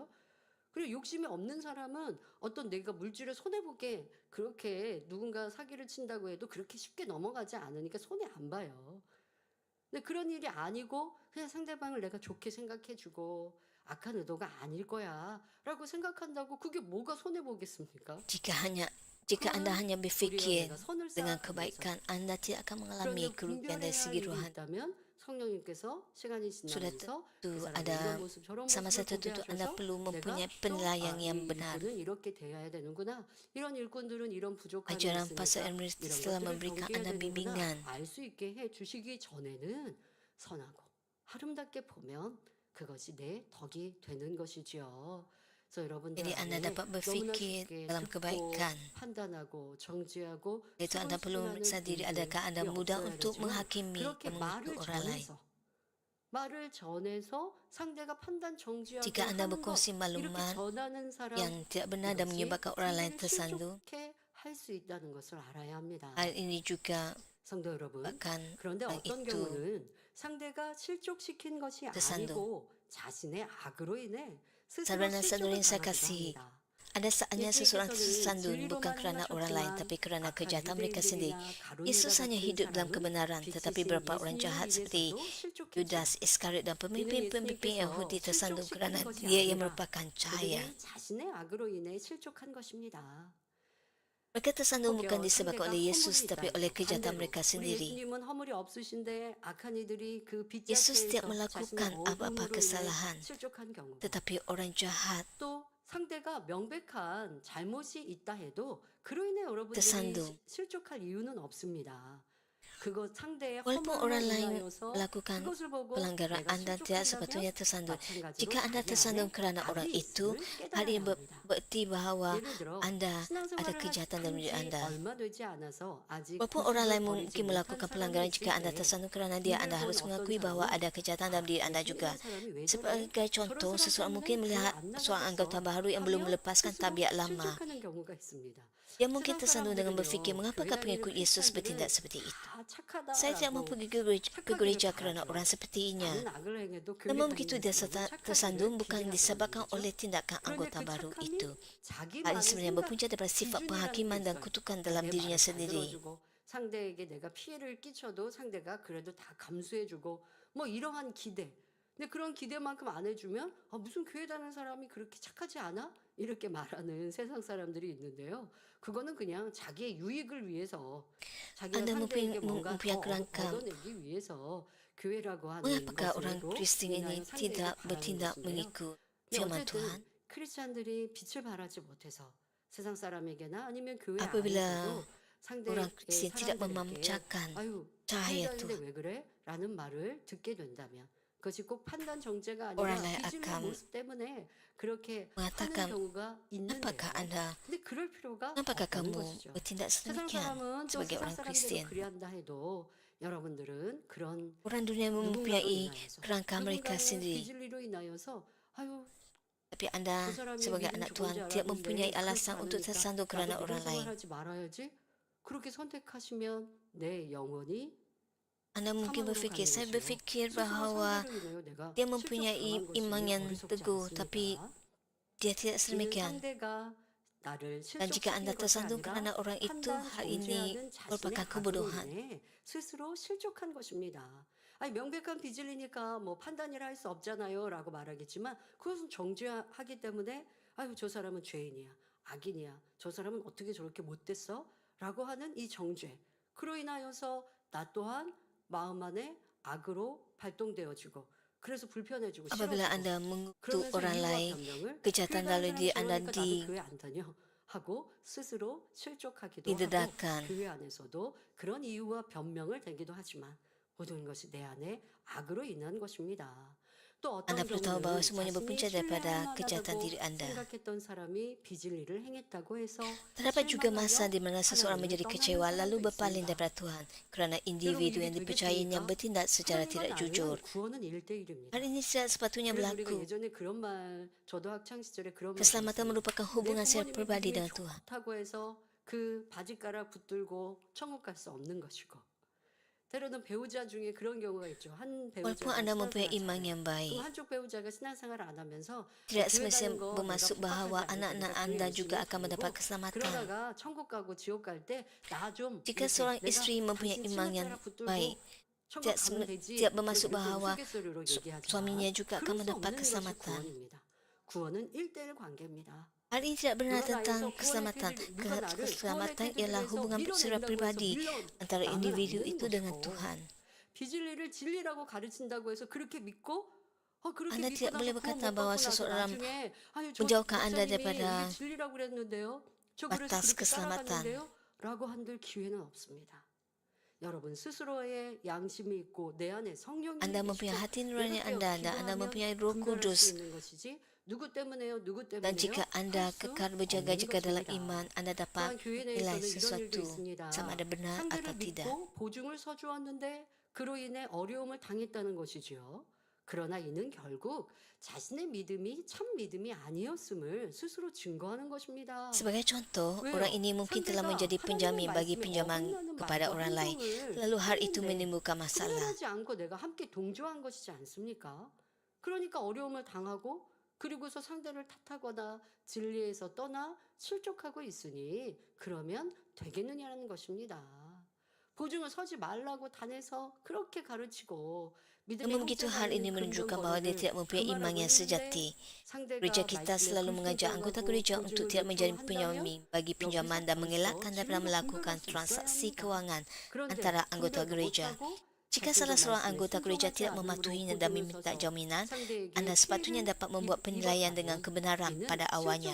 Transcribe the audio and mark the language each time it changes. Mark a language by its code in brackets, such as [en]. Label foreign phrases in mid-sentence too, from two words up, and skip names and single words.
[ko] 그리고 욕심이 없는 사람은 어떤 내가 물질을 손해보게 그렇게 누군가 사기를 친다고 해도 그렇게 쉽게 넘어가지 않으니까 손해 안 봐요. 근데 그런 일이 아니고 그냥 상대방을 내가 좋게 생각해주고 악한 의도가 아닐 거야 라고 생각한다고 그게 뭐가 손해보겠습니까? [ms] Jika Anda hanya [ko] 우리가 [ms] berfikir [ko] 내가 선을 [ms] dengan [ko] 쌓아가면서 [ms] kebaikan, Anda tidak akan mengalami [ko] 그런데 [ms] kerugian dari [ko] 분별해야 할 [ms] segi [ko] 일이 [ms] rohani. [ko] 있다면 성령님께서 시간이 [ms] Sudah [ko] 지나면서 [ms] tentu [ko] 그 사람의 [ms] ada [ko] 이런 모습 저런 [ms] sama [ko] 모습을 [ms] satu [ko] 보게 [ms] tentu Anda [ko] 하셔서 [ms] perlu [ko] 내가 [ms] mempunyai [ko] 또 [ms] penilaian [ko] 아, [ms] yang [ko] 이 [ms] benar. [ko] 일꾼은 이렇게 대해야 되는구나. 이런 일꾼들은 이런 부족함이 [ms] Ajaran Pastor [ko] 있으니까 [ms] Emrys [ko] 이런 [ms] telah [ko] 것들을 [ms] memberikan [ko] 경계해야 [ms] Anda [ko] 되는구나. [ms] bimbingan. [ko] 알 수 있게 해 주시기 전에는 선하고 아름답게 보면 그것이 내 덕이 되는 것이지요. 그래서 여러분들 [ms] Jadi Anda [ko] 안에 [ms] dapat [ko] 너무나 [ms] berfikir [ko] 쉽게 [ms] dalam [ko] 듣고 [ms] kebaikan. [ko] 판단하고 정죄하고 [ms] Itu Anda perlu [ko] 수근수근하는 [ms] memeriksa diri, [ko] 분들이 [ms] adakah Anda mudah [ko] 없어야 [ms] untuk [ko] 되지만 [ms] menghakimi [ko] 그렇게 [ms] dan [ko] 말을 [ms] mengutuk orang lain. [ko] 말을 전해서 상대가 판단 정지하게 [ms] Jika Anda [ko] 하는 것 [ms] berkongsi [ko] 이렇게 [ms] maklumat [ko] 전하는 사람 [ms] yang tidak benar dan [ko] 이것이 [ms] menyebabkan orang lain [ko] 상대를 [ms] tersandung, [ko] 실족해 할 수 있다는 것을 알아야 합니다. [ms] hal ini juga [ko] 성도 여러분. [ms] bahkan [ko] 그런데 [ms] orang [ko] 어떤 [ms] itu [ko] 경우는 상대가 실족시킨 것이 [ms] tersandung. [ko] 아니고 자신의 악으로 인해 스스로 [ms] Saudara dan saudari [ko] 실족을 [ms] yang saya [ko] 당하기도 [ms] kasih, [ko] 합니다. [ms] ada saatnya seseorang [ko] 예수님께서는 [ms] tersandung bukan [ko] 진리로만 [ms] kerana orang lain, [ko] 행하셨지만 [ms] tapi kerana [ko] 악한 [ms] kejahatan mereka sendiri. [ko] 유대인들이나 [ms] Yesus [ko] 가룟유다 [ms] hanya [ko] 같은 [ms] hidup dalam [ko] 사람은 [ms] kebenaran, tetapi [ko] 빛이신 [ms] beberapa orang [ko] 예수님을 [ms] jahat seperti [ko] 위해서도 실족했죠. [ms] Yudas Iskariot dan pemimpin-pemimpin [ko] 이는 [ms] Yahudi [ko] 예수님께서 [ms] tersandung [ko] 실족시킨 [ms] kerana [ko] 것이 [ms] dia yang [ko] 아니라 [ms] merupakan cahaya. [ko] 그들이 자신의 악으로 인해 실족한 것입니다. [ms] Mereka tersandung bukan [ko] 혹여 [ms] disebabkan [ko] 상대가 [ms] oleh Yesus, [ko] 허물이 [ms] tapi [ko] 있다면 [ms] oleh kejahatan [ko] 반대로 [ms] mereka [ko] 우리 [ms] sendiri. [ko] 예수님은 허물이 없으신데 악한 이들이 그 [ms] Yesus tidak [ko] 빗자체에서 [ms] melakukan [ko] 자신의 [ms] apa-apa [ko] 어둠으로 인해 [ms] kesalahan, [ko] 실족한 경우 [ms] tetapi orang jahat [ko] 또 상대가 명백한 잘못이 있다 해도 그로 인해 여러분들이 [ms] tersandung. [ko] 실족할 이유는 없습니다. 그것 상대의 [ms] Walaupun [ko] 허물로 [ms] orang lain [ko] 인하여서 [ms] melakukan [ko] 그것을 보고 [ms] pelanggaran [ko] 내가 [ms] Anda tidak [ko] 실족한다면 [ms] sepatutnya tersandung. [ko] 마찬가지로 [ms] Jika Anda [ko] 자기 [ms] tersandung [ko] 안에 [ms] kerana orang [ko] 악이 [ms] itu, [ko] 있음을 [ms] hal ini [ko] 깨달아야 합니다. [ms] berarti bahawa [ko] 예를 들어 [ms] Anda ada [ko] 신앙생활을 [ms] kejahatan dalam diri [ko] 한 [ms] Anda. [ko] 지 얼마 되지 않아서 아직 [ms] Walaupun orang lain [ko] 구습을 버리지 [ms] mungkin [ko] 못한 [ms] melakukan [ko] 사람이 [ms] pelanggaran, [ko] 있을 [ms] jika Anda [ko] 때 [ms] tersandung kerana dia, Anda [ko] 이를 [ms] harus [ko] 본 어떤 [ms] mengakui bahawa [ko] 사람은 [ms] ada kejahatan dalam diri Anda [ko] 예수 [ms] juga. [ko] 믿는 사람이 왜 저래? [ms] Sebagai contoh, [ko] 저런 [ms] seseorang [ko] 사람 [ms] mungkin [ko] 때문에 [ms] melihat [ko] 교회 안 [ms] seorang anggota [ko] 나가겠어 [ms] baru yang belum [ko] 하며 [ms] melepaskan [ko] 스스로 [ms] tabiat lama. [ko] 실족하는 경우가 있습니다. [ms] Dia mungkin [ko] 세상 [ms] tersandung dengan berfikir, [ko] 사람들은요 [ms] mengapakah [ko] 교회 [ms] pengikut [ko] 다니는 [ms] Yesus bertindak [ko] 크리스찬들은 [ms] seperti itu? [ko] 다 [ms] Saya tidak [ko] 착하다라고 [ms] mampu ke gereja kerana orang sepertinya. [ko] 나는 악을 행해도 교회 [ms] Namun begitu dia [ko] 다니면서 너무 [ms] tersandung [ko] 착하기를 [ms] bukan disebabkan [ko] 기대하더라는 [ms] oleh [ko] 거죠. [ms] tindakan [ko] 그런데 [ms] anggota [ko] 그 [ms] baru [ko] 착함이 [ms] itu. [ko] 자기만의 [ms] Hal ini sebenarnya [ko] 생각 [ms] berpunca daripada sifat [ko] 기준이라는 게 [ms] penghakiman dan [ko] 있어요. [ms] kutukan dalam [ko] 내 [ms] dirinya [ko] 말을 잘 [ms] sendiri. [ko] 들어주고 상대에게 내가 피해를 끼쳐도 상대가 그래도 다 감수해주고 뭐 이러한 기대. 근데 그런 기대만큼 안 해주면 무슨 교회 다니는 사람이 그렇게 착하지 않아? 이렇게 말하는 세상 사람들이 있는데요. 그거는 그냥 자기의 유익을 위해서 자기가 [ms] Anda [ko] 상대에게 뭔가 더 [ms] mempunyai kerangka. [ko] 얻어내기 위해서 교회라고 하는 [ms] Mengapakah orang [ko] 것으로 [ms] Kristen ini [ko] 인하여 상대에게 [ms] tidak [ko] 바라는 [ms] bertindak [ko] 것인데요. [ms] mengikut [ko] 근데 [ms] firman [ko] 어쨌든 [ms] Tuhan? [ko] 크리스찬들이 빛을 발하지 못해서 세상 사람에게나 아니면 교회 [ms] Apabila [ko] 안에서도 상대의 [ms] orang Kristen tidak [ko] 사람들에게 [ms] memancarkan [ko] 아유 [ms] cahaya [ko] 교회 다니는데 [ms] Tuhan, [ko] 왜 그래? 라는 말을 듣게 된다면 그것이 꼭 판단 정죄가 [ms] orang [ko] 아니라 [ms] lain [ko] 비질의 [ms] akan [ko] 모습 때문에 그렇게 하는 [ms] mengatakan, [ko] 경우가 있는데요. [ms] apakah Anda, [ko] 근데 그럴 필요가 [ms] apakah [ko] 없다는 [ms] kamu [ko] 것이죠. [ms] bertindak [ko] 세상 [ms] sedemikian [ko] 사람은 또 [ms] sebagai [ko] 세상 [ms] orang [ko] 사람대로 [ms] Kristen? [ko] 그리한다 해도 여러분들은 그런 [ms] Orang dunia [ko] 누군가로 [ms] mempunyai [ko] 인하여서 [ms] kerangka mereka [ko] 누군가의 [ms] sendiri. [ko] 비질리로 인하여서 아유 [ms] Tapi Anda [ko] 그 사람이 [ms] sebagai [ko] 믿음 [ms] anak [ko] 좋은 [ms] Tuhan [ko] 줄 [ms] tidak [ko] 알았는데 [ms] mempunyai [ko] 그렇지 [ms] alasan untuk [ko] 않으니까 [ms] tersandung [ko] 나도 [ms] kerana [ko] 믿음 [ms] orang lain. [ko] 생활하지 말아야지. 그렇게 선택하시면 내 영혼이 [ms] Anda mungkin [ko] 사망으로 [ms] berfikir, [ko] 가는 [ms] saya [ko] 것이요. [ms] berfikir [ko] 스스로 [ms] bahawa [ko] 상대로 인하여 내가 [ms] dia mempunyai [ko] 실족당한 [ms] iman [ko] 것이 [ms] yang [ko] 어리석지 [ms] teguh, tapi [ko] 않습니까? [ms] dia tidak [ko] 이는 [ms] sedemikian. [ko] 상대가 나를 [ms] Dan jika Anda [ko] 실족시킨 것이 [ms] tersandung [ko] 아니라 [ms] kerana orang itu, [ko] 판단 [ms] hal ini [ko] 정죄하는 자신의 [ms] merupakan [ko] 악으로 [ms] kebodohan. [ko] 인해 스스로 실족한 것입니다. 아니 명백한 비질리니까 뭐 판단이라 할 수 없잖아요 라고 말하겠지만 그것은 정죄하기 때문에 아유 저 사람은 죄인이야 악인이야 저 사람은 어떻게 저렇게 못됐어? 라고 하는 이 정죄 그로 인하여서 나 또한 마음 안에 악으로 발동되어지고 그래서 불편해지고 [ms] Apabila [ko] 싫어지고 [ms] Anda mengutuk [ko] 그러면서 [ms] orang [ko] 이유와 [ms] lain, [ko] 변명을 [ms] kejahatan [ko] 교회 [ms] dalam [ko] 가는 [ms] diri [ko] 사람 [ms] Anda [ko] 싫어하니까 나도 교회 안 다녀 하고 스스로 실족하기도 하고 [ms] didedahkan. [ko] 교회 안에서도 그런 이유와 변명을 대기도 하지만 모든 것이 내 안에 악으로 인한 것입니다. 또 어떤 [ms] Anda perlu tahu bahawa [ko] 경우는 [ms] semuanya [ko] 자신이 [ms] berpunca daripada [ko] 신뢰할 [ms] kejahatan [ko] 만하다고 [ms] diri Anda. [ko] 생각했던 사람이 비질리를 행했다고 해서 [ms] Terdapat juga masa [ko] 실망하여 [ms] di mana seseorang [ko] 하나님을 [ms] menjadi [ko] 떠나는 [ms] kecewa lalu [ko] 사람도 [ms] berpaling [ko] 있습니다. [ms] daripada Tuhan kerana individu yang [ko] 여러분, 이게 [ms] dipercayainya [ko] 되겠습니까? [ms] bertindak secara [ko] 하나님과 [ms] tidak [ko] 나는 [ms] jujur. [ko] 구원은 1대1입니다. [ms] Hal ini tidak sepatutnya [ko] 그래서 우리가 [ms] berlaku. [ko] 예전에 그런 말 저도 학창 시절에 그런 말 [ms] Keselamatan [ko] 들었습니다. [ms] merupakan [ko] 내 [ms] hubungan secara [ko] 부모님의 [ms] pribadi [ko] 믿음이 [ms] dengan Tuhan. [ko] 좋다고 해서 그 바지가락 붙들고 천국 갈 수 없는 것이고 때로는 배우자 중에 그런 경우가 있죠. 한 [ms] Walaupun [ko] 배우자가 [ms] Anda mempunyai [ko] 신앙생활 [ms] iman [ko] 잘해. [ms] yang [ko] 그럼 [ms] baik, [ko] 한쪽 배우자가 신앙생활을 안 하면서 [ms] tidak [ko] 교회 [ms] semestinya [ko] 다니는 거 내가 [ms] bermaksud bahawa [ko] 핍박하지 않을 [ms] anak-anak [ko] 테니까 [ms] Anda [ko] 교회 [ms] juga [ko] 열심히 [ms] akan mendapat [ko] 다니고 [ms] keselamatan. [ko] 그러다가 천국 가고 지옥 갈 때 나 좀 [ms] Jika seorang isteri mempunyai iman yang baik, [ko] 천국 가면 되지. [ms] tidak bermaksud [ko] 그렇게 [ms] bahawa [ko] 우스갯소리로 얘기하지만 [ms] suaminya juga akan [ko] 그럴 수 [ms] mendapat [ko] 없는 것이 [ms] keselamatan. [ko] 구원입니다. 구원은 1대1 관계입니다. [ms] Hal ini tidak benar [ko] 누가 [ms] tentang [ko] 나에서 구원의 [ms] keselamatan. [ko] 길을 누가 나를 [ms] Keselamatan [ko] 구원의 [ms] ialah [ko] 길에서 [ms] hubungan secara [ko] 밀어낸다고 해서 [ms] pribadi antara [ko] 밀어나면 [ms] individu [ko] 안 [ms] itu [ko] 되는 [ms] dengan [ko] 것이고 [ms] Tuhan. [ko] 비진리를 진리라고 가르친다고 해서 그렇게 믿고 그렇게 [ms] Anda [ko] 믿고 [ms] tidak boleh [ko] 나서 [ms] berkata [ko] 구원 못 [ms] bahawa [ko] 받고 나서 [ms] seseorang [ko] 나중에 아유 저 [ms] menjauhkan Anda [ko] 목사님이 [ms] daripada [ko] 이게 진리라고 그랬는데요. 저 그래서 [ms] batas [ko] 그렇게 [ms] keselamatan. [ko] 따라갔는데요. 라고 한들 기회는 없습니다. 여러분 스스로의 양심이 있고 내 안에 성령이 [ms] Anda mempunyai hati nurani Anda dan Anda mempunyai Roh [ko] 분별할 수 [ms] Kudus. [ko] 있는 것이지 누구 때문에요? 누구 [ms] Dan [ko] 때문에요? [ms] jika Anda [ko] 할수 [ms] kekal [ko] 없는 [ms] berjaga-jaga dalam [ko] 것입니다. [ms] iman, Anda dapat [ko] 또한 교회 [ms] menilai [ko] 내에서는 이런 일도 [ms] sesuatu [ko] 있습니다. [ms] sama ada benar atau [ko] 상대를 [ms] tidak. [ko] 믿고 보증을 서주었는데 그로 인해 어려움을 당했다는 것이지요. 그러나 이는 결국 자신의 믿음이 참 믿음이 아니었음을 스스로 증거하는 것입니다. [ms] Sebagai contoh, [ko] 왜요? [ms] orang ini mungkin telah [ko] 상대가 [ms] menjadi penjamin [ko] 하나님의 [ms] bagi [ko] 말씀에 [ms] pinjaman [ko] 어긋나는 [ms] kepada [ko] 말과 [ms] orang lain. [ko] 행동을 [ms] Lalu hal itu [ko] 하는데 [ms] menimbulkan masalah. [ko] 구별하지 않고 내가 함께 동조한 것이지 않습니까? 그러니까 어려움을 당하고 그리고서 상대를 탓하거나 진리에서 떠나 실족하고 있으니 그러면 되겠느냐는 것입니다. 보증을 서지 말라고 단에서 그렇게 가르치고 믿음의 [ms] Namun begitu hal ini menunjukkan bahawa dia tidak mempunyai iman yang sejati. Gereja kita selalu mengajak anggota gereja untuk tidak menjadi penjamin bagi pinjaman dan mengelakkan daripada melakukan transaksi kewangan antara anggota gereja. Jika salah seorang anggota gereja tidak mematuhinya dan meminta jaminan, Anda sepatutnya dapat membuat penilaian dengan kebenaran pada awalnya.